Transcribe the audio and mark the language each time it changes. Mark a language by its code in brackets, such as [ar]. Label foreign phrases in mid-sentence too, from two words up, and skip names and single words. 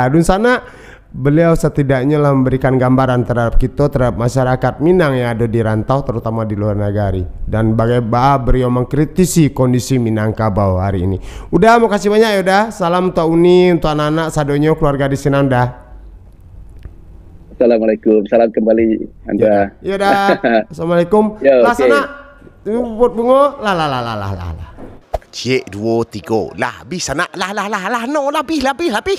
[id] Dan sana beliau setidaknya lah memberikan gambaran terhadap kita, terhadap masyarakat Minang yang ada di rantau, terutama di luar negeri. Dan bagaimana beliau mengkritisi kondisi Minangkabau hari ini. Udah, makasih banyak ya udah. Salam untuk Uni, untuk anak-anak, sadonyo, keluarga di sini dah. Assalamualaikum, salam kembali Anda. [min] Ya dah. Assalamualaikum. Lah sana Pot Bungo lah. Cik 2 3 lah habis anak lah no lah habis